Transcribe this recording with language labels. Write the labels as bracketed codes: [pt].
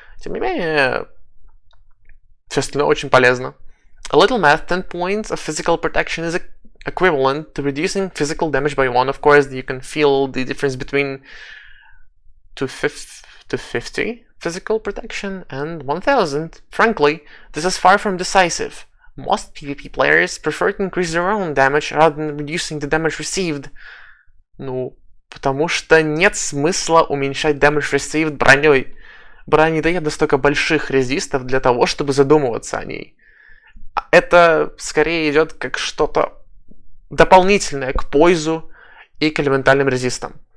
[ru] Тем не менее, все остальное очень полезно. [en] A little math, 10 points of physical protection is equivalent to reducing physical damage by 1. Of course, you can feel the difference between 250 physical protection, and 1000. Frankly, this is far from decisive. Most PvP players prefer to increase their own damage rather than reducing the damage received. [ru] Ну, потому что нет смысла уменьшать [en] damage received [ru] броней. Броня не дает настолько больших резистов для того, чтобы задумываться о ней. Это скорее идет как что-то дополнительное к пойзу и к элементальным резистам.